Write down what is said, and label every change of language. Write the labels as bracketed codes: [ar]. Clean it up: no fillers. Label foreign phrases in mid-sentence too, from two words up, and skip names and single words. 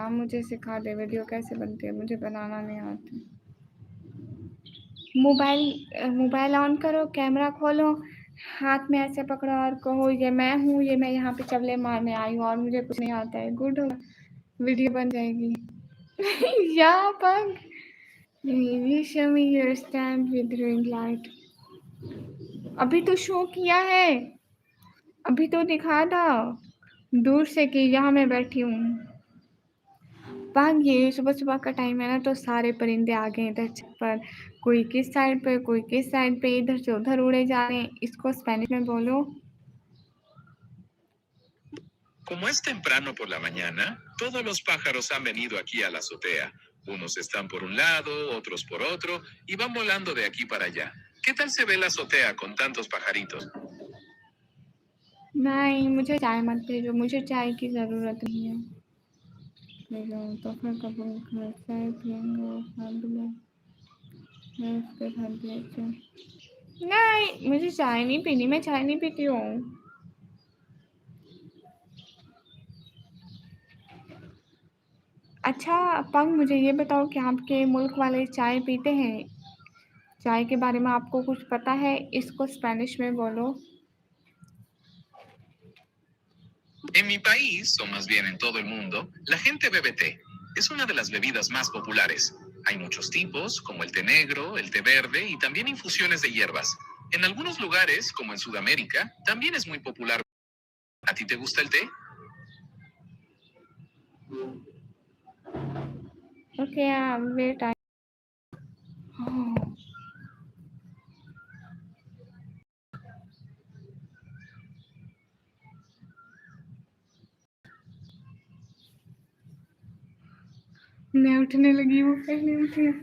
[hi] आप मुझे सिखा दें वीडियो कैसे बनती है, मुझे बनाना नहीं आती। मोबाइल ऑन करो, कैमरा खोलो, हाथ में ऐसे पकड़ो और कहो ये मैं हूँ, ये मैं यहाँ पे चबले मारने आई हूँ और मुझे कुछ नहीं आता है। गुड होगा, वीडियो बन जाएगी। या पंग [en] you show me your stand with ring light। [hi] अभी तो शो किया है, अभी तो दिखा था दूर से कि यहाँ मैं बैठी हूँ। पंग ये सुबह सुबह का टाइम है ना, तो सारे परिंदे आ गए इधर छत पर, कोई किस साइड पे कोई किस साइड पे, इधर से उधर उड़े जा रहे हैं। इसको स्पेनिश में बोलो। [es] Como es temprano por la mañana, todos los pájaros han venido aquí a la azotea. Unos están por un lado, otros por otro, y van volando de aquí para allá. ¿Qué tal se ve la azotea con tantos pajaritos? [hi] नहीं, मुझे चाय मत भेजो, मुझे चाय की ज़रूरत नहीं है। भेजो तो फिर कभी चाय पियेंगे, मैं उसके साथ भेजो। नहीं, मुझे चाय नहीं पीनी, मैं चाय नहीं पीती हूँ। अच्छा पंग, मुझे ये बताओ कि आपके मुल्क वाले चाय पीते हैं? चाय के बारे में आपको कुछ पता है? इसको स्पेनिश में बोलो। [es] En mi país, o más bien en todo el mundo, la gente bebe té. Es una de las bebidas más populares. Hay muchos tipos, como el té negro, el té verde y también infusiones de hierbas. En algunos lugares, como en Sudamérica, también es muy popular. ¿A ti te gusta el té? [en] OK, wait I. [hi] मैं उठने लगी, वो पहले उठी।